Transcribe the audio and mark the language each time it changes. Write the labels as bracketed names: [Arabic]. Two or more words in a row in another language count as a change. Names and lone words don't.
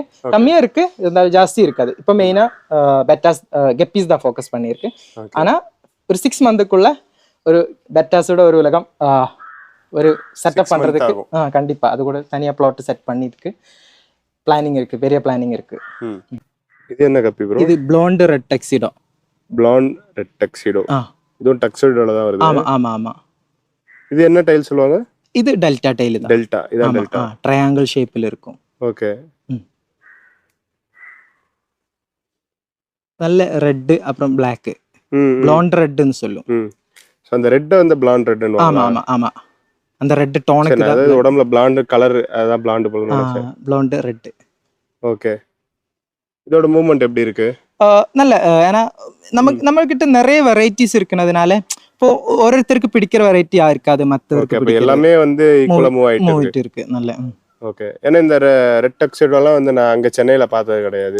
[Tamil] கம்மியா இருக்கு, இருந்தாலும் ஜாஸ்தி இருக்காது. இப்போ மெயினா [English] bettas guppies [Tamil] தான் ஃபோக்கஸ் பண்ணிருக்கு. ஆனா ஒரு 6 மந்த்துக்குள்ள ஒரு பெட்டாஸோட ஒரு உலகம் ஒரு செட்டப் பண்றதுக்கு கண்டிப்பா அது கூட தனியா பிளாட் செட் பண்ணிருக்கு. பிளானிங் இருக்கு, பெரிய பிளானிங் இருக்கு. இது என்ன [English] guppy bro? [Tamil] இது [English] blonde red tuxedo. blonde red tuxedo. [Tamil] இதுவும் டக்ஸிடோல தான் வருது. ஆமா. இது என்ன டைல் சொல்லுவாங்க? இது [English] delta tile [Tamil] தான். டெல்டா, இதான் டெல்டா. [English] triangle shape [Tamil] இருக்கும். ஓகே. நல்ல ரெட் அப்புறம் black. [English] blonde red [Tamil] ன்னு சொல்லும். சோ அந்த ரெட் வந்து [English] blonde red [Tamil] ன்னு. ஆமா. அந்த [English] red tone [Tamil] தான். அது உடம்புல blonde கலர், அதான் blonde போல நினைச்சேன். [English] blonde red. [Tamil] ஓகே. இதோட மூவ்மெண்ட் எப்படி இருக்கு? நல்ல, ஏன்னா நம்ம கிட்ட நிறைய வெரைட்டிஸ் இருக்குனதுனால இப்போ ஒருத்தருக்கு பிடிக்கிற வெரைட்டியா இருக்காது, மத்தவருக்கு எல்லாமே வந்து [English] equal move [Tamil] ஆயிட்டு இருக்கு. நல்ல. ஓகே. ஏன்னா இந்த [English] red tuxedo [Tamil] வந்து நான் அங்க சென்னையில பார்த்தது கிடையாது.